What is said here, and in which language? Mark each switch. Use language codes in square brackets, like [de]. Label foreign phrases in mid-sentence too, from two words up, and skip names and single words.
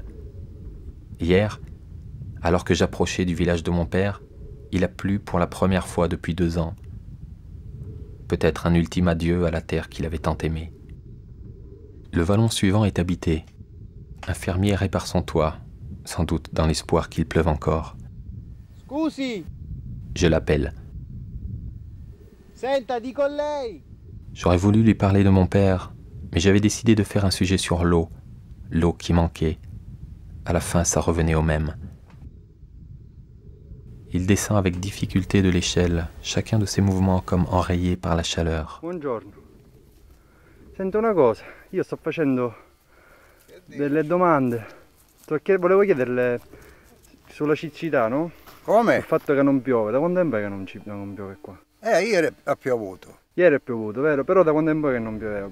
[fr] Hier, alors que j'approchais du village de mon père, il a plu pour la première fois depuis 2 ans. Peut-être un ultime adieu à la terre qu'il avait tant aimée. Le vallon suivant est habité. Un fermier répare son toit, sans doute dans l'espoir qu'il pleuve encore. [it] Scusi, [fr] Je l'appelle. [it] senta, dico lei. [fr] J'aurais voulu lui parler de mon père, mais j'avais décidé de faire un sujet sur l'eau qui manquait. À la fin, ça revenait au même. Il descend avec difficulté de l'échelle, chacun de ses mouvements comme enrayés par la chaleur. [it] Buongiorno. Sento una cosa, io sto facendo delle domande, perché volevo chiederle sulla siccità, no? Il Come? fatto che non piove, da quanto tempo è che non piove qua? Ieri ha piovuto. Ieri è piovuto, vero? Però da quanto tempo è che non pioveva?